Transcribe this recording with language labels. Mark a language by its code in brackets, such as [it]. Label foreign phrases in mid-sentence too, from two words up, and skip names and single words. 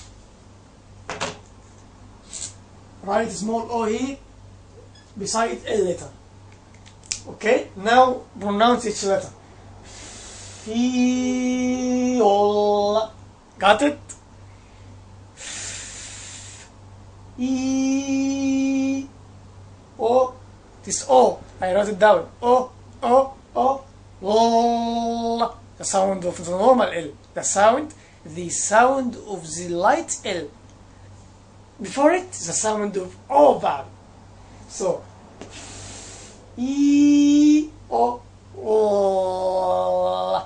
[en] Write small O here beside L letter. Okay? Now pronounce each letter. Feel. Got it? E. O. This O. I wrote it down. O. O. O. L, the sound of the normal L, the sound of the light L. Before it, the sound of O vowel. So, E, O, L.